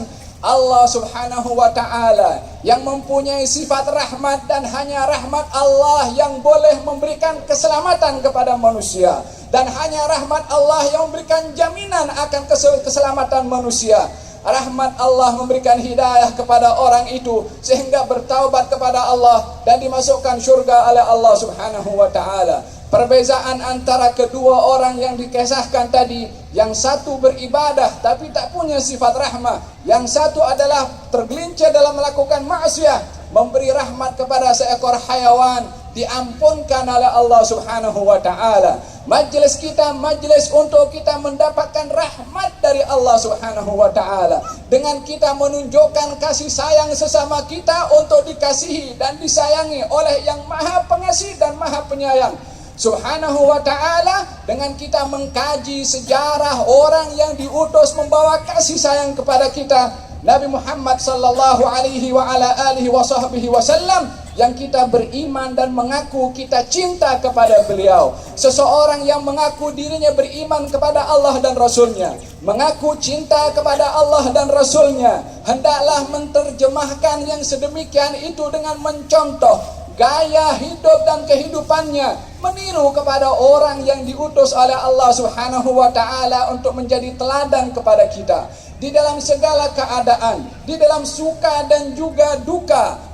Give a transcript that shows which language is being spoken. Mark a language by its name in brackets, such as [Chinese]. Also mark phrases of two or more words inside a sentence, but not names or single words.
[Malay] Allah [Arabic] سبحانه وتعالى [Malay] yang mempunyai sifat rahmat, dan hanya rahmat Allah yang boleh memberikan keselamatan kepada manusia, dan hanya rahmat Allah yang memberikan jaminan akan keselamatan manusia. Rahmat Allah memberikan hidayah kepada orang itu sehingga bertaubat kepada Allah dan dimasukkan syurga oleh Allah [Arabic] سبحانه وتعالى. [Malay] Perbezaan antara kedua orang yang dikisahkan tadi, yang satu beribadah tapi tak punya sifat rahmah, yang satu adalah tergelincir dalam melakukan maksiat, memberi rahmat kepada seekor hayawan, diampunkan oleh Allah [Arabic] سبحانه وتعالى. [Malay] Majlis kita majlis untuk kita mendapatkan rahmat dari Allah [Arabic] سبحانه وتعالى, [Malay] dengan kita menunjukkan kasih sayang sesama kita untuk dikasihi dan disayangi oleh yang maha pengasih dan maha penyayang [Arabic] سبحانه وتعالى, [Malay] dengan kita mengkaji sejarah orang yang diutus membawa kasih sayang kepada kita, Nabi Muhammad [Arabic] صلى الله عليه وعلى آله وصحبه وسلم, [Malay] yang kita beriman dan mengaku kita cinta kepada beliau. Seseorang yang mengaku dirinya beriman kepada Allah dan Rasulnya, mengaku cinta kepada Allah dan Rasulnya, hendaklah menterjemahkan yang sedemikian itu dengan mencontoh gaya hidup dan kehidupannya, meniru kepada orang yang diutus oleh Allah [Arabic] سبحانه وتعالى [Malay] untuk menjadi teladan kepada kita di dalam segala keadaan, di dalam suka dan juga duka.